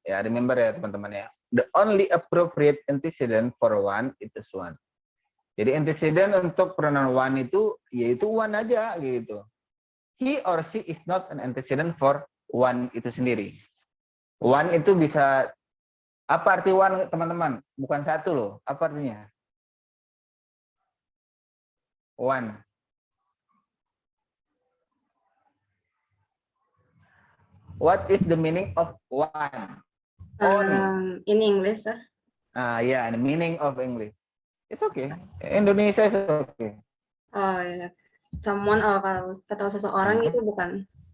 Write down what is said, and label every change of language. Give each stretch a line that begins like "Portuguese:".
English: Ya, remember
Indonesian: ya teman-teman ya.
English: The only appropriate antecedent for one is one.
Indonesian: Jadi antecedent untuk pronoun one itu yaitu one aja gitu.
English: He or she is not an antecedent for one
Indonesian: itu sendiri. One itu bisa, apa arti one teman-teman? Bukan satu loh. Apa artinya?
English: One. What is the meaning of one? In English, sir. Yeah, the meaning of English. It's okay. Indonesia is okay.
Indonesian: Oh, ya. Someone atau seseorang itu bukan.